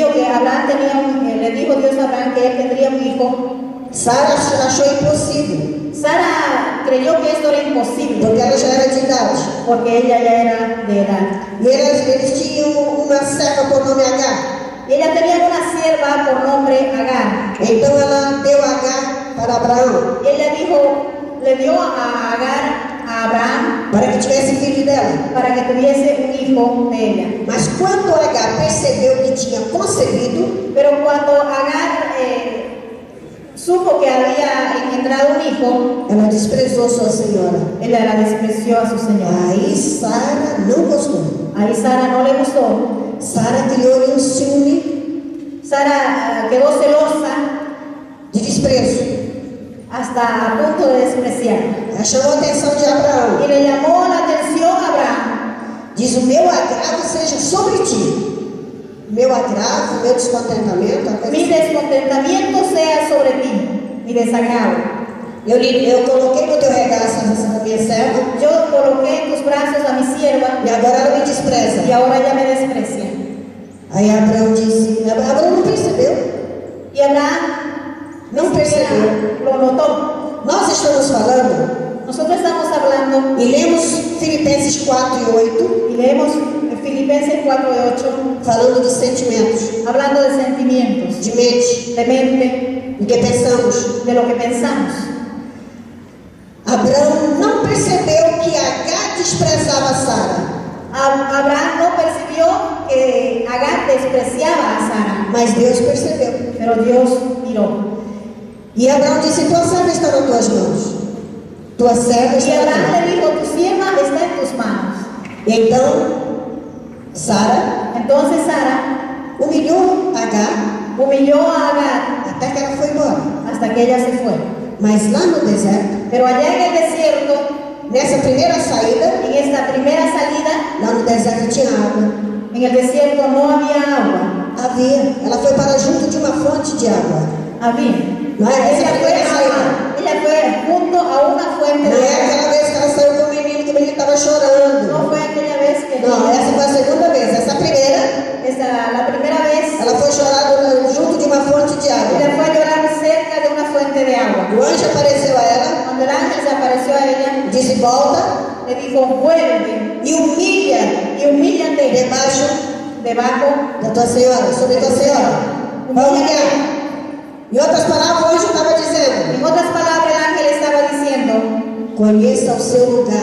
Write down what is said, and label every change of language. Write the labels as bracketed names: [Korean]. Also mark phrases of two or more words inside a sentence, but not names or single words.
[Spanish] le dijo Dios a Abraham que él tendría un hijo, [Portuguese] Sara achou impossível, [Spanish] Sara creyó que esto era imposible [Portuguese] porque ela já era de idade. [Spanish] porque ella ya era de edad. [Portuguese] E eles tinham uma serva por nome Agar. [Spanish] Y ella tenía una sierva por nombre Agar. [Portuguese] Então ela deu Agar para Abraão, [Spanish] Y ella le dio a Agar a Abraham [Portuguese] para que tivesse filho dela. [Spanish] para que tuviese un hijo de ella. [Portuguese] Mas quando Agar percebeu que tinha concebido, [Spanish] Pero cuando Agar supo que había engendrado un hijo, [Portuguese] ela desprezou sua senhora. [Spanish] ella la despreció a su señora. [Portuguese] Aí Sara não gostou. [Spanish] Ahí Sara no le gustó. [Portuguese] Sara criou-lhe ciúme [Spanish] Sara quedó celosa [Portuguese] de desprezo. [Spanish] hasta a punto de despreciar. [Portuguese] Ela chamou a atenção de Abraão. [Spanish] Y le llamó la atención a Abraham. [Portuguese] Diz: o meu agrado seja sobre ti. Meu agrado, meu descontentamento, a coisa [Spanish] Mi descontentamiento sea sobre ti, mi desagrado. [Portuguese] eu coloquei no teu regaço a minha serva [Spanish] Yo coloqué en tus brazos a mi sierva [Portuguese] e agora ela me despreza. [Spanish] y ahora ella me desprecia. [Portuguese] Aí Abraão disse: Abraão não percebeu. [Spanish] Y Abraham [Portuguese] Não percebeu. [Spanish] lo notó. [Portuguese] Nós estamos falando [Spanish] Nosotros estamos hablando [Portuguese] e lemos Filipenses 4 e 8, [Spanish] y leemos Filipenses 4:8, [Portuguese] falando de sentimentos, [Spanish] hablando de sentimientos, [Portuguese] de mente, [Spanish] de mente, [Portuguese] do que pensamos. [Spanish] de lo que pensamos. [Portuguese] Abraão não percebeu que Agar desprezava Sara, [Spanish] Abraham no percibió que Agar despreciaba a Sara, [Portuguese] mas Deus percebeu. [Spanish] pero Dios miró. [Portuguese] E Abraão disse: tua serva está nas tuas mãos. Tua serva [Spanish] Y [Portuguese] está nas [Spanish] Abraham [Portuguese] tuas [Spanish] le dijo, tu sierva está en tus manos. [Portuguese] mãos. Então, Sara [Spanish] Entonces Sara [Portuguese] humilhou Agar [Spanish] humilló a Agar [Portuguese] até que ela foi embora. [Spanish] hasta que ella se fue. [Portuguese] Mas lá no deserto, [Spanish] Pero allá en el desierto, [Portuguese] nessa primeira saída, [Spanish] en esta primera salida, [Portuguese] lá no deserto tinha água. [Spanish] en el desierto no había agua. [Portuguese] Havia. Ela foi para junto de uma fonte de água. [Spanish] Había. [Portuguese] Não é essa primeira saída. [Spanish] Ella fue junto a una fuente [Portuguese] Não [Spanish] de [Portuguese] é aquela [Spanish] agua. [Portuguese] vez que ela saiu com o menino, que o menino estava chorando. [Spanish] No fue aquella vez que [Portuguese] Não, essa foi a segunda vez. Essa primeira, [Spanish] la primera vez [Portuguese] ela foi chorar junto de uma fonte de água. [Spanish] ella fue a llorar cerca de una fuente de agua. [Portuguese] O anjo apareceu a ela, [Spanish] Cuando el ángel se apareció a ella, [Portuguese] disse: volta [Spanish] le dijo, vuelve [Portuguese] e humilha [Spanish] y humíllate [Portuguese] debaixo [Spanish] debajo [Portuguese] da tua senhora, sobre tua senhora. Vai humilhar. Em outras palavras, o anjo estava dizendo: [Spanish] En otras palabras, el ángel estaba diciendo, [Portuguese] conheça o seu lugar,